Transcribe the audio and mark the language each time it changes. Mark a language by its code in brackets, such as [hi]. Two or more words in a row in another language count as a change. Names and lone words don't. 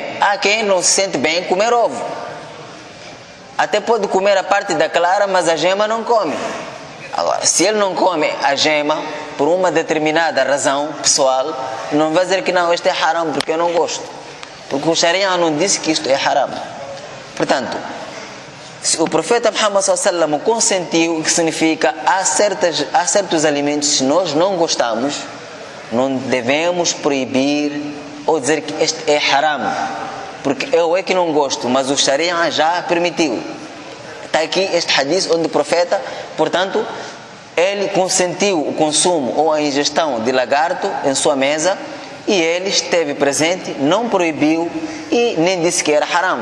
[pt] Há quem não se sente bem comer ovo. Até pode comer a parte da clara, mas a gema não come. Agora, se ele não come a gema por uma determinada razão pessoal, não vai dizer que não, isto é haram porque eu não gosto, porque o Sharia não disse que isto é haram. Portanto, o profeta Muhammad [ar] صلى الله عليه وسلم [pt] consentiu, que significa há certos alimentos, se nós não gostamos, não devemos proibir ou dizer que este é haram, porque eu é que não gosto, mas o Sharia já permitiu. Está aqui este hadith onde o profeta, portanto, ele consentiu o consumo ou a ingestão de lagarto em sua mesa, e ele esteve presente, não proibiu e nem disse que era haram.